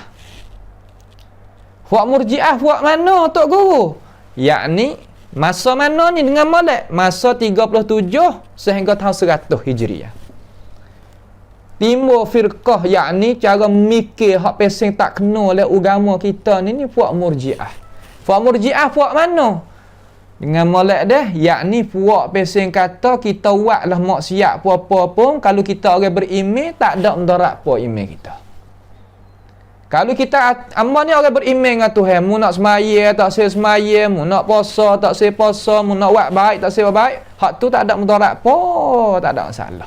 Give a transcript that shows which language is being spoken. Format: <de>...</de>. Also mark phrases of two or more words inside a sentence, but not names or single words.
<ms>Fuak Murji'ah fuak mana Tok Guru? Yakni masa mana ni dengan molek? Masa 37 sehingga tahun 100 Hijriah. Timbul firqah, yakni cara mikir hak pesing tak kena oleh agama kita ni fuak Murji'ah. Fuak Murji'ah fuak mana? Dengan molek dah, yakni fuak pesing kata kita buatlah maksiat apa-apa pun, kalau kita orang beriman tak ada mudarat apa iman kita. Kalau kita amal ni orang beriman dengan Tuhan, mu nak semaya tak saya semaya, mu nak puasa tak saya puasa, mu nak buat baik tak saya buat baik, hak tu tak ada mudarat apa, tak ada masalah.</ms>